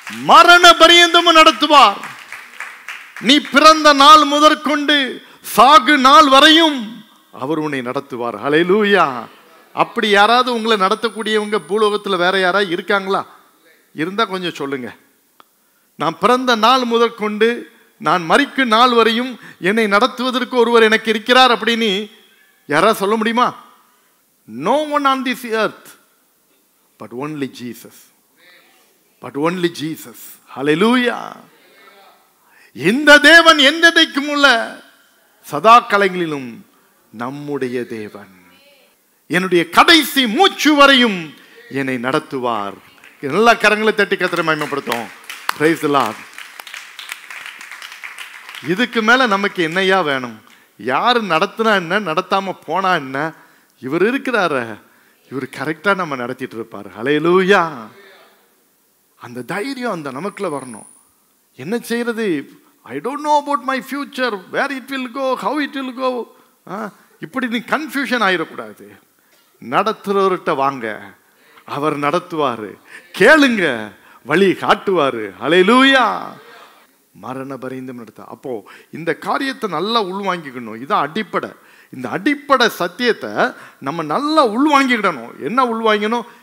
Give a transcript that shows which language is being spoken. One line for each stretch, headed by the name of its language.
Tamil: மரண பரியந்தமும் நடத்துவார். நீ பிறந்த நாள் முதற்கொண்டு சாகு நாள் வரையும் அவர் உன்னை நடத்துவார். ஹல்லேலூயா. அப்படி யாராவது உங்களை நடத்தக்கூடியவங்க பூலோகத்தில் வேற யாராவது இருக்காங்களா? இருந்தா கொஞ்சம் சொல்லுங்க. நான் பிறந்த நாள் முதற்கொண்டு நான் மரிக்கும் நாள் வரையும் என்னை நடத்துவதற்கு ஒருவர் எனக்கு இருக்கிறார் அப்படின்னு யாராவது சொல்ல முடியுமா?
English: No one on this earth but only Jesus. But only Jesus. Hallelujah.
Tamil: இந்த தேவன் என்றைக்கும் உள்ள சதா காலங்களிலும் நம்முடைய தேவன். என்னுடைய கடைசி மூச்சு வரையும் என்னை நடத்துவார். எல்லா கரங்களை தட்டி கர்த்தரை மகிமைப்படுத்தும்.
English: Praise the Lord.
Tamil: இதுக்கு மேல நமக்கு என்னையா வேணும்? யாரு நடத்தினா என்ன, நடத்தாம போனா என்ன? இவர் இருக்கிறாரு, இவர் கரெக்டா நம்ம நடத்திட்டு இருப்பார். ஹல்லேலூயா. அந்த தைரியம் அந்த நமக்குள்ள வரணும். என்ன செய்யறது?
English: I don't know about my future, where it will go, how it will go.
Tamil: இப்படி நீ கன்ஃபியூஷன் ஆயிடக்கூடாது. நடத்துறவர்கிட்ட வாங்க, அவர் நடத்துவாரு. கேளுங்க, வழி காட்டுவாரு. ஹல்லேலூயா. மரண பரியந்தம் நடத்த. அப்போ இந்த காரியத்தை நல்லா உள்வாங்கிக்கணும். இதுதான் அடிப்படை. இந்த அடிப்படை சத்தியத்தை நம்ம நல்லா உள்வாங்கிக்கிடணும். என்ன உள்வாங்கணும்?